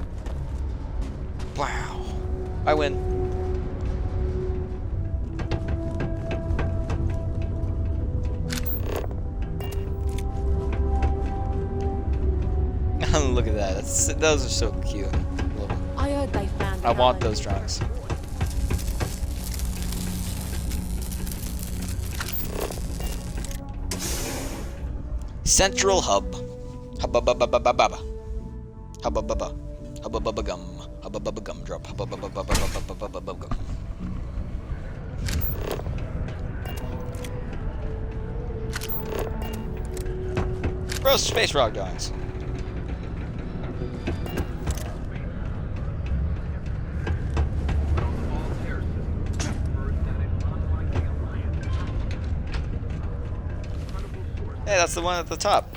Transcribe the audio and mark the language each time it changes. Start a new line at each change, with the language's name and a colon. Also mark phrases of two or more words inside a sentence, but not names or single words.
English: Wow. I win. Look at that. Those are so cute. I heard they found. I want those drawings. Central Hub. Hubba-bubba-bubba-bubba. Hubba-bubba. Hubba-bubba-gum. Hubba-bubba-gum drop. Hubba-bubba-bubba-bubba-bubba-gum. Gross space rock drawings. Hey, that's the one at the top.